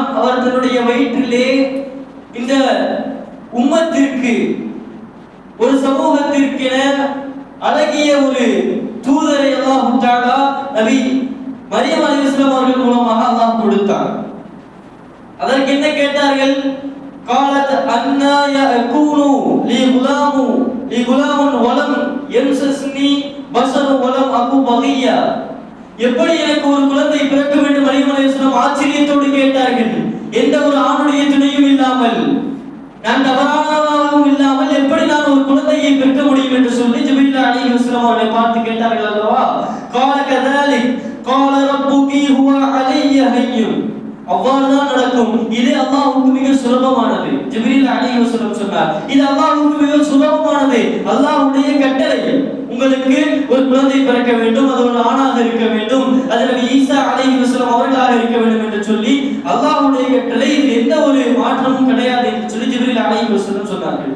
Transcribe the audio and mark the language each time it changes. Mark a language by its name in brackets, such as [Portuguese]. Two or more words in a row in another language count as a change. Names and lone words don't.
[Tamil] அவர் தன்னுடைய வயிற்றிலே இந்த உம்மத்திற்கு, ஒரு சமூகத்திற்கென அழகிய ஒரு தூதரை [Arabic] الله تعالى [Tamil] நபி மரியம் அலைஹிஸ்ஸலாம் அவர்கள் மூலமாக அல்லாஹ் கொடுத்தார். அதற்கு என்ன கேட்டார்கள்? [Arabic] قالت أن يكون لي غلام ولم يمسسني بشر ولم أكن بغيا. [Tamil] எப்படி எனக்கு ஒரு குழந்தை பிறக்க வேண்டும்? மரியம் அலைஹிஸ்ஸலாம் ஆச்சரியத்தோடு கேட்டார்கள். எந்த ஒரு ஆணுடைய துணையும் இல்லாமல், நான் தவறானவராகவும் இல்லாமல் எப்படி நான் ஒரு குழந்தையை பெற்க முடியும் என்று சொல்லி ஜிப்ரீல் அலைஹிஸ்ஸலாம் அவர்களை பார்த்து கேட்டார்கள் அல்லவா? [Arabic] قال كذلك قال ربك هو علي هين. [Tamil] அவ்வாறுதான் நடக்கும், இது அல்லாஹ்வுக்கு மிக சுலபமானது. ஜிப்ரீல் அலைஹிஸ்ஸலாம் சொன்னார், இது அல்லாஹ்வுக்கு மிக சுலபமானது, அல்லாஹ்வுடைய கட்டளை. உங்களுக்கு ஒரு குழந்தை பிறக்க வேண்டும், அது ஒரு ஆணாக இருக்க வேண்டும், அது நபி ஈசா அலைஹிஸ்ஸலாம் அவர்களாக இருக்க வேண்டும் என்று சொல்லி அல்லாஹ்வுடைய கட்டளை, இது எந்த ஒரு மாற்றமும் கிடையாது என்று சொல்லி ஜிப்ரீல் அலைஹிஸ்ஸலாம் சொன்னார்கள்.